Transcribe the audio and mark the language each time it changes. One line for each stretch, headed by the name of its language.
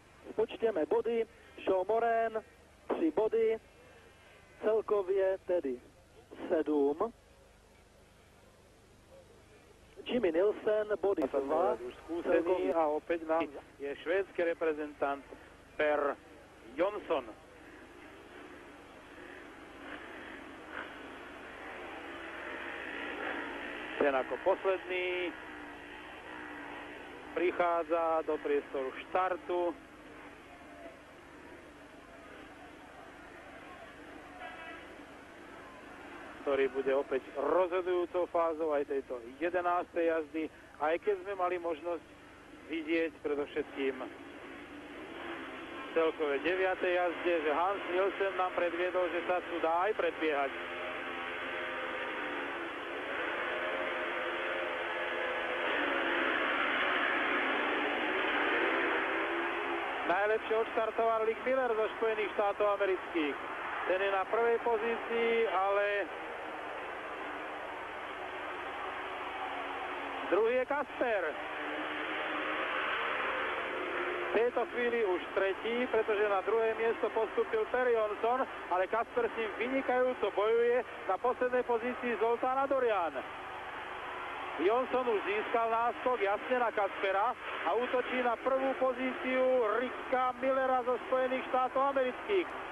Czech: Spočtěme body. Sean Moran 3 body, celkově tedy 7. Jimmy Nielsen, body 2.
Slovak: Už skúsený a opäť nám je švédsky reprezentant Per Jonsson. Ten ako posledný prichádza do priestoru štartu. Ktorý bude opäť rozhodujúcou fázou aj tejto 11. jazdy, aj keď sme mali možnosť vidieť predovšetkým v celkové 9. jazde, že Hans Nielsen nám predviedol, že sa tu dá aj predbiehať. Najlepšie odštartoval Rick Miller zo Spojených štátov amerických. Ten je na prvej pozícii, ale druhý je Kasper. V tejto chvíli už tretí, pretože na druhé miesto postúpil Per Jonsson, ale Kasper s ním vynikajúco bojuje. Na poslednej pozícii Zoltán Dorian. Jonsson už získal náskok jasne na Kaspera a útočí na prvú pozíciu Ricka Millera zo Spojených štátov amerických.